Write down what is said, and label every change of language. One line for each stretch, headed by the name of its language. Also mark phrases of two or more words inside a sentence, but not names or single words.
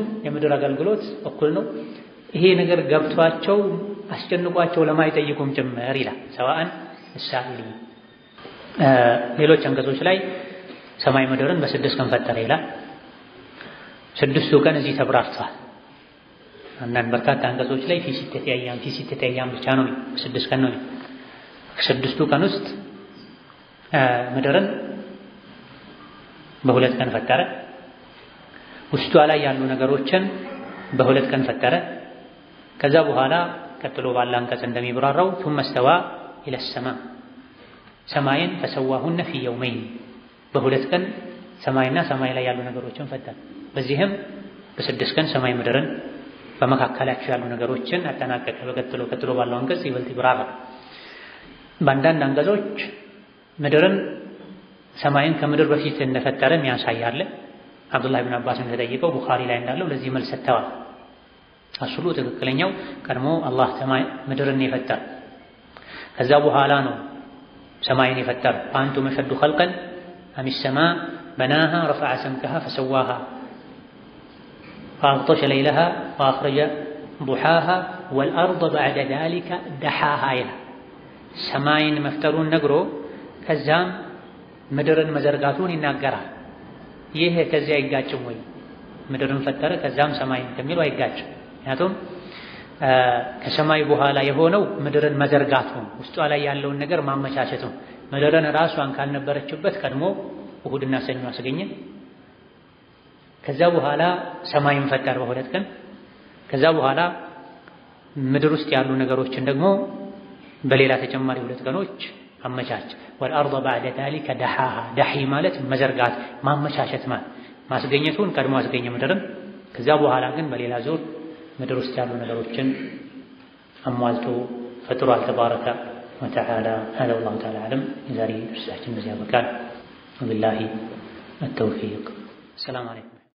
Amharic: የምድር አገልግሎት እኩል ነው። ይሄ ነገር ገብቷቸው አስጨንቋቸው ለማይጠይቁም ጭምር ይላል።
Arabic: سواء السائلين
Amharic: ሌሎች አንቀጾች ላይ ሰማይ ምድርን በ6 ቀን ፈጠረ ይላል። 6ቱ ቀን እዚህ ተብራርቷል። አንዳንድ በርካታ አንቀጾች ላይ
Arabic: في 6 أيام
Amharic: ብቻ ነው፣ 6 ቀን ነው። 6ቱ ቀን ውስጥ ምድርን በ2 ቀን ፈጠረ። ውስጧ ላይ ያሉ ነገሮችን በ2 ቀን ፈጠረ። ከዛ በኋላ ቀጥሎ ባለ አንቀጽ እንደሚብራራው
Arabic: ثم استوى إلى السماء
Amharic: ሰማይን
Arabic: فسواهن في يومين
Amharic: በ2 ቀን ሰማይና ሰማይ ላይ ያሉ ነገሮችን ፈጠረ። በዚህም በ6 ቀን ሰማይ ምድርን በመካከላቸው ያሉ ነገሮችን አጠናቀቀ። ቀጥሎ ባለው አንቀጽ ይበልጥ ይብራራል። በአንዳንድ አንቀጾች ምድርን ሰማይን ከምድር በፊት እንደፈጠረ ያሳያል። አብዱላህ ኢብኑ አባስ እንደተጠየቀው ቡኻሪ ላይ እንዳለው ለዚህ መልስ ሰጥተዋል። አስሉ ትክክለኛው ቀድሞ አላህ ሰማይ ምድርን የፈጠረ ከዛ በኋላ ነው ሰማይን የፈጠረ።
Arabic: أأنتم أشد خلقا أم السماء بناها رفع سمكها فسواها فأغطش ليلها وأخرج ضحاها والأرض بعد ذلك دحاها
Amharic: ይላል። ሰማይን መፍጠሩን ነግሮ ከዛም ምድርን መዘርጋቱን ይናገራል። ይሄ ከዚያ አይጋጭም ወይ? ምድርን ፈጠረ ከዛም ሰማይን ከሚለው አይጋጭም። ምክንያቱም ከሰማይ በኋላ የሆነው ምድርን መዘርጋቱ ውስጧ ላይ ያለውን ነገር ማመቻቸቱ። ምድርን ራሷን ካልነበረችበት ቀድሞ እሁድና ሰኞ አስገኘ። ከዛ በኋላ ሰማይን ፈጠረ በ2 ቀን። ከዛ በኋላ ምድር ውስጥ ያሉ ነገሮችን ደግሞ በሌላ ተጨማሪ 2 ቀኖች አመቻች።
Arabic: والأرض بعد ذلك دحاها دحي
Amharic: ማለት መዘርጋት ማመቻቸት ማለት ማስገኘቱን ቀድሞ አስገኘ ምድርን። ከዛ በኋላ ግን በሌላ ዙር ምድር ውስጥ ያሉ ነገሮችን አሟልቶ ፈጥሯል።
Arabic: تبارك وتعالى هذا والله تعالى أعلم።
Amharic: የዛሬ ድርሳችን በዚያ በቃል።
Arabic: وبالله التوفيق። السلام عليكم።